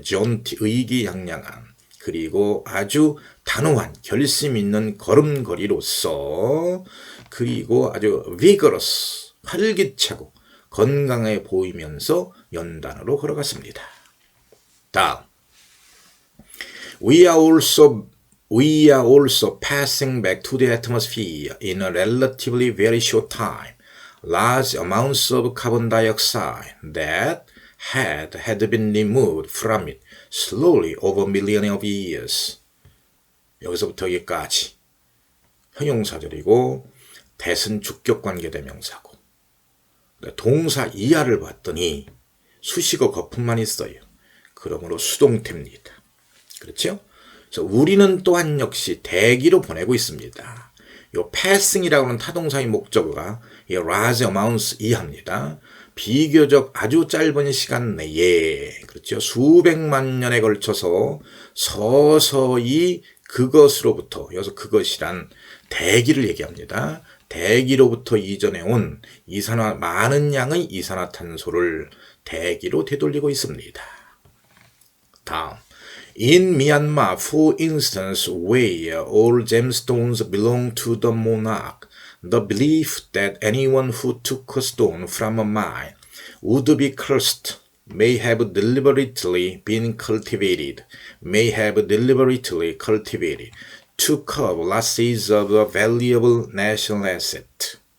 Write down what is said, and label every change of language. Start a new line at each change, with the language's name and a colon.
Korean: 존티, 의기양양한, 그리고 아주 단호한 결심 있는 걸음걸이로서, 그리고 아주 vigorous, 활기차고 건강해 보이면서 연단으로 걸어갔습니다. 다음,
English: We are also passing back to the atmosphere in a relatively very short time large amounts of carbon dioxide that had been removed from it slowly over millions of years.
Korean: 여기서부터 여기까지 형용사절이고 대신 주격관계 대명사고 동사 이하를 봤더니 수식어 거품만 있어요. 그러므로 수동태입니다. 그렇죠? 그래서 우리는 또한 역시 대기로 보내고 있습니다. 요 passing이라고 하는 타동사의 목적어가 이 large amounts 이하입니다. 비교적 아주 짧은 시간 내에, 그렇죠? 수백만 년에 걸쳐서 서서히 그것으로부터, 여기서 그것이란 대기를 얘기합니다. 대기로부터 이전해 온 많은 양의 이산화탄소를 대기로 되돌리고 있습니다. 다음.
English: In Myanmar, for instance, where all gemstones belong to the monarch, the belief that anyone who took a stone from a mine would be cursed may have deliberately cultivated to curb losses of a valuable national asset.